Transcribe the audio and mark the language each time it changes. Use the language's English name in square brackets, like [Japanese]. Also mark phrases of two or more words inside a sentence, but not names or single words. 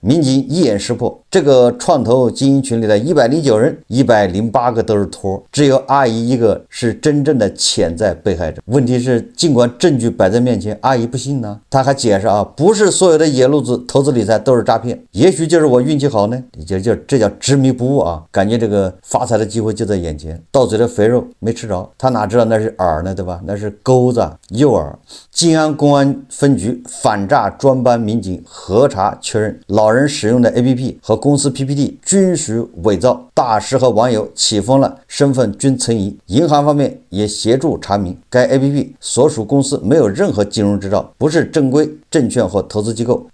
[Chinese] 民警一眼識破，這個創投精英群裡的109人，108個都是托，只有阿姨一個是真正的潛在被害者。問題是，儘管證據擺在面前，阿姨不信呢。他還解釋啊，不是所有的野路子投資理財都是詐騙，也許就是我運氣好呢。这叫執迷不悟啊！感覺這個發財的機會就在眼前，到嘴的肥肉沒吃着，他哪知道那是餌呢，對吧？那是鈎子誘餌。靜安公安分局反詐專班民警核查確認，老人使用的 APP 和公司 PPT 均屬偽造，大師和網友起風了，身份均存疑。銀行方面也協助查明，該 APP 所屬公司沒有任何金融執照，不是正規證券或投資機構。